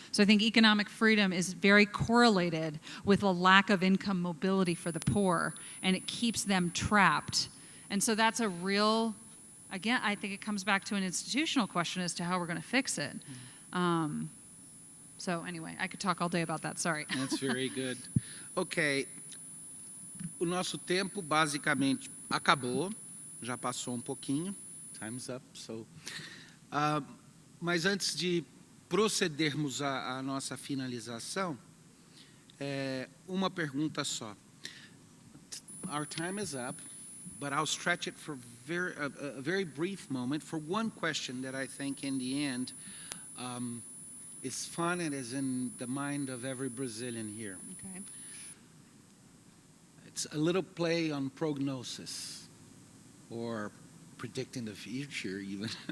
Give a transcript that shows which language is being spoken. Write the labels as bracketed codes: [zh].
[en] So I think economic freedom is very correlated with a lack of income mobility for the poor, and it keeps them trapped. And so that's a real, again, I think it comes back to an institutional question as to how we're going to fix it. So anyway, I could talk all day about that, sorry. That's very good. [pt] Ok, o nosso tempo basicamente acabou. Já passou um pouquinho, [en] time's up. So, [pt] mas antes de procedermos à nossa finalização, uma pergunta só. [en] Our time is up, but I'll stretch it for a very brief moment for one question that I think in the end is fun and is in the mind of every Brazilian here. Okay. It's a little play on prognosis, or predicting the future even.